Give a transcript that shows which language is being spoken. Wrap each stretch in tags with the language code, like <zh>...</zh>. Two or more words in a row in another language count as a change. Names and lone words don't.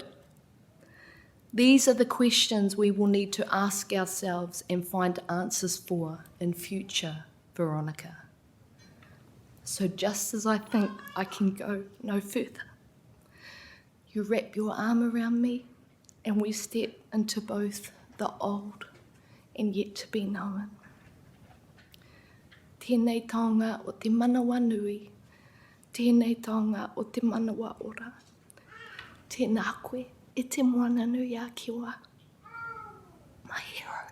<en>These are the questions we will need to ask ourselves and find answers for in future, Veronica. So just as I think I can go no further, you wrap your arm around me and we step into both the old and yet to be known.</en> <mi>Tēnei taonga o te manawa nui, tēnei taonga o te manawa ora. Tēnā koe e te moana nui a kiwa,</mi> <en>my hero.</en>